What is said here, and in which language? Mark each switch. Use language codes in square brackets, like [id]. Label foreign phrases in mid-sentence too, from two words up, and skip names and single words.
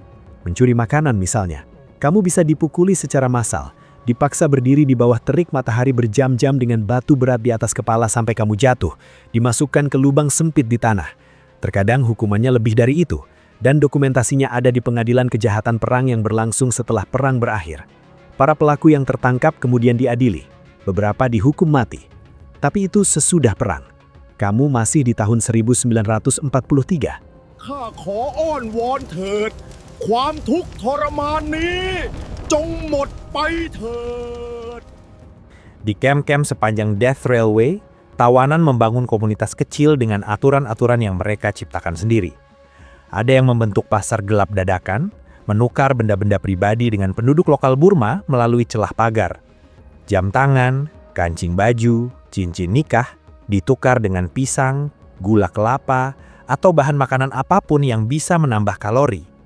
[id] Mencuri makanan misalnya. Kamu bisa dipukuli secara massal, dipaksa berdiri di bawah terik matahari berjam-jam dengan batu berat di atas kepala sampai kamu jatuh, dimasukkan ke lubang sempit di tanah. Terkadang hukumannya lebih dari itu, dan dokumentasinya ada di pengadilan kejahatan perang yang berlangsung setelah perang berakhir. Para pelaku yang tertangkap kemudian diadili, beberapa dihukum mati. Tapi itu sesudah perang. Kamu masih di tahun 1943. [th] ข้าขออ้อนวอนเถิดความทุกข์ทรมานนี้จงหมดไปเถิด [id] Di kem-kem sepanjang Death Railway, tawanan membangun komunitas kecil dengan aturan-aturan yang mereka ciptakan sendiri. Ada yang membentuk pasar gelap dadakan, menukar benda-benda pribadi dengan penduduk lokal Burma melalui celah pagar. Jam tangan, kancing baju, cincin nikah, ditukar dengan pisang, gula kelapa, atau bahan makanan apapun yang bisa menambah kalori.